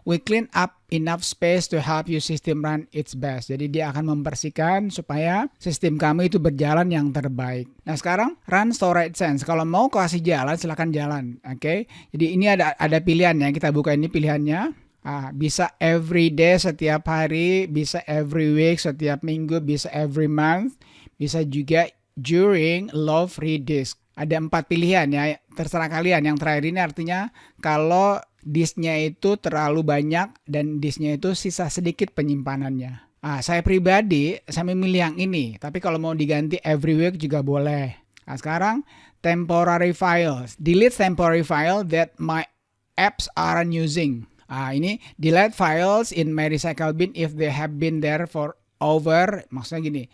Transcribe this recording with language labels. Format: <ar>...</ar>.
<en>We clean up enough space to help your system run its best.</en> <id>Jadi dia akan membersihkan supaya sistem kamu itu berjalan yang terbaik. Nah sekarang run Storage Sense. Kalau mau kasih jalan silakan jalan. Oke. Jadi ini ada pilihannya. Kita buka ini pilihannya. Bisa every day setiap hari, bisa every week setiap minggu, bisa every month, bisa juga during low free disk. Ada 4 pilihan ya, terserah kalian. Yang terakhir ini artinya kalau disknya itu terlalu banyak dan disknya itu sisa sedikit penyimpanannya. Saya pribadi saya memilih yang ini, tapi kalau mau diganti every week juga boleh.</id> <en>Sekarang temporary files, delete temporary file that my apps aren't using. Ini delete files in my recycle bin if they have been there for over, maksudnya gini.</en>